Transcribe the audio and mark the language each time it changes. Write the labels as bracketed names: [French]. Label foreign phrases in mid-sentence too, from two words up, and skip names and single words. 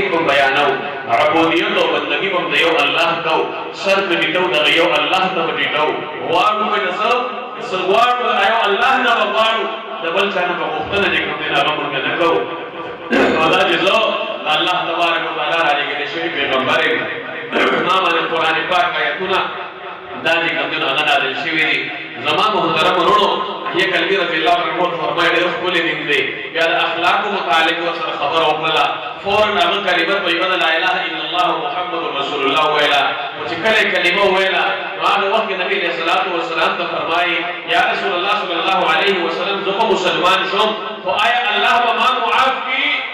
[Pashto] به بیانو عبودیت او بندګي به د یو الله کوو سر به ټیټو دغه یو الله ته به ټیټو غواړو به د څه غواړو د یو الله نه به غواړو د بل چا نه به غوښتنه چې کوم دی هغه موږ نه کوو او دا چې زه [Arabic] الله تبارک وتعالی [Pashto] رالیږلی شوي پیغمبر یم ما باندې قرآن پاک آیتونه دا چې کوم دی نو هغه نازل شوي دي زما محترم وروڼو یہ کلبی [Arabic] رضی اللہ عنہ [Pashto] فرمائے ډېر ښکلی دین دی بیا د اخلاقو متعلق ورسره خبره وکړله فورا هغه کلمه طیبه د [Arabic] لا اله الا الله محمد رسول الله [Pashto] ویله او چې کله یې کلمه وویله نو هغه وخت کې نبي [Arabic] علیه الصلاة والسلام [Pashto] ته فرمایي [Arabic] یا رسول الله صلی الله علیه وسلم [Pashto] زه خو مسلمان شوم خو آیا الله به ما معاف کړي